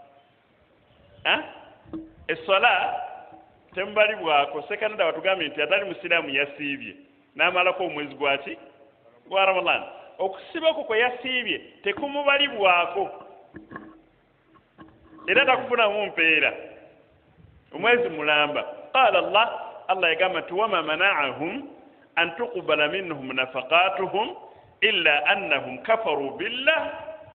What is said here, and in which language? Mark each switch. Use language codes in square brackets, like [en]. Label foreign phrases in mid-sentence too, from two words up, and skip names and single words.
[lg] essola temubalibwako sekanda batugambye nti atali musiraamu yasiibye n'amalako omwezi gwa Ramadan okusiba okwo kwe yasiibye tekumubalibwako era takufunamu mpeera omwezi mulamba [ar] قال الله [lg] yagamba nti [ar] وما منعهم أن تقبل منهم نفقاتهم إلا أنهم كفروا بالله